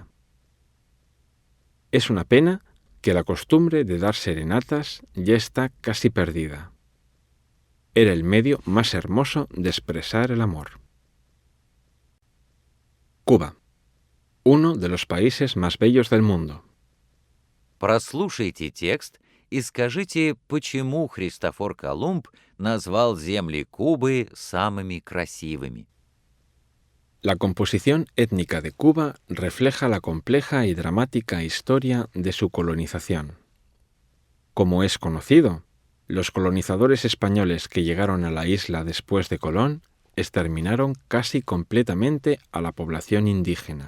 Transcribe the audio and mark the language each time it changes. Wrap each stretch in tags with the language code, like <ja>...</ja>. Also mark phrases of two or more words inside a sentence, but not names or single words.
<es>Es una pena que la costumbre de dar serenatas ya está casi perdida. Era el medio más hermoso de expresar el amor. Cuba, uno de los países más bellos del mundo.</es> <ru>Прослушайте текст и скажите, почему Христофор Колумб назвал земли Кубы самыми красивыми.</ru> <es>La composición étnica de Cuba refleja la compleja y dramática historia de su colonización. Como es conocido, los colonizadores españoles que llegaron a la isla después de Colón exterminaron casi completamente a la población indígena.</es>